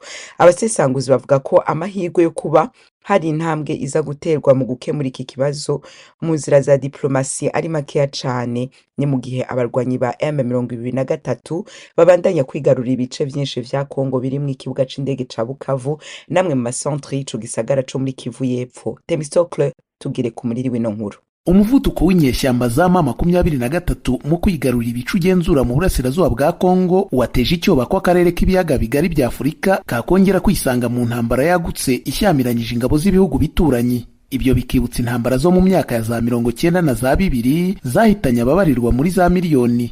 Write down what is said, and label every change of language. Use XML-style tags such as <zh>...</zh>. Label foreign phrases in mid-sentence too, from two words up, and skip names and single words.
<rn>Abasesanguzi bavuga ko amahirwe yo kuba hari intambwe iza guterwa mu gukemura iki kibazo mu nzira za diplomasi ari makeya cane, ni mu gihe abarwanyi ba M23 babandanya kwigarurira ibice vyinshi vya Kongo birimwo ikibuga c'indege ca Bukavu namwe mu macentre y'ico gisagara co muri Kivu y'Epfo. Temisocle tugire ku muriri w'ino nkuru.</rn> <rw>Umuvuduko w'inyeshyamba za M23 mu kwigarurira ibice ugenzura mu burasirazuba bwa Kongo wateje icyoba ko akarere k'ibiyaga bigari bya Afurika kakongera kwisanga mu ntambara yagutse ishyamiranyije ingabo z'ibihugu bituranye. Ibyo bikibutsa intambara zo mu myaka ya za 1990 na za 2000 zahitanye ababarirwa muri za miliyoni.</rw>